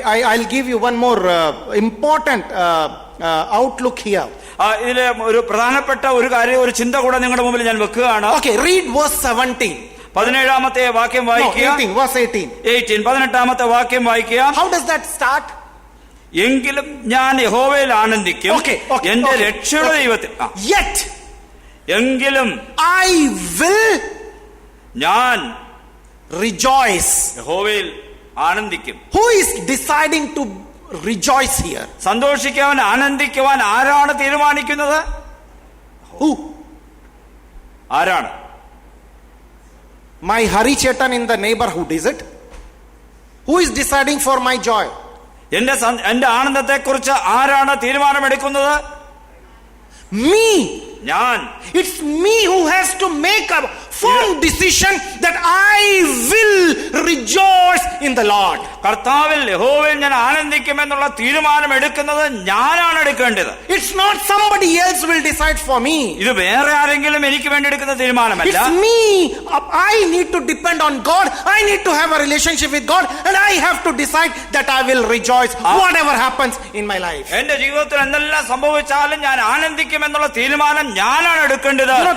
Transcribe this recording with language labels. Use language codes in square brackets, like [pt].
[en] I'll give you one more important outlook here. [ml] ഇതിലെ ഒരു പ്രധാനപ്പെട്ട ഒരു കാര്യം, ഒരു ചിന്ത കൂടെ നിങ്ങളുടെ മുമ്പിൽ ഞാൻ വെക്കുകയാണ്. [en] Okay, read verse 17. [ml] 17ാമത്തെ വാക്യം വായിക്കുക. 18 വാക്യം വായിക്കുക. [en] How does that start? [ml] എങ്കിലും ഞാൻ യഹോവയിൽ ആനന്ദിക്കും, എന്റെ രക്ഷയുടെ ദൈവത്തിൽ. [en] Yet [ml] എങ്കിലും [en] I will [ml] ഞാൻ [en] rejoice. [ml] യഹോവയിൽ ആനന്ദിക്കും. [en] Who is deciding to rejoice here? [ml] സന്തോഷിക്കുവാൻ ആനന്ദിക്കുവാൻ ആരാണ് തീരുമാനിക്കുന്നത്? [en] Who? [ml] ആരാണ്? [en] My Hari Chetan in the neighborhood, is it? Who is deciding for my joy? [ml] എന്റെ ആനന്ദത്തെ കുറിച്ച് ആരാണ് തീരുമാനമെടുക്കുന്നത്? [en] Me. [ml] ഞാൻ. [en] It's me who has to make up firm decision that I will rejoice in the Lord. [ml] കർത്താവിൽ യഹോവയിൽ ഞാൻ ആനന്ദിക്കുമെന്നുള്ള തീരുമാനം എടുക്കുന്നത് ഞാനാണ് എടുക്കേണ്ടത്. [en] It's not somebody else will decide for me. [ml] ഇത് വേറെ ആരെങ്കിലും എനിക്ക് വേണ്ടി എടുക്കുന്ന തീരുമാനമല്ല. [en] It's me. I need to depend on God. I need to have a relationship with God, and I have to decide that I will rejoice whatever happens in my life. [ml] എന്റെ ജീവിതത്തിൽ എന്തെല്ലാം സംഭവിച്ചാലും ഞാൻ ആനന്ദിക്കുമെന്നുള്ള തീരുമാനം ഞാനാണ് എടുക്കേണ്ടത്.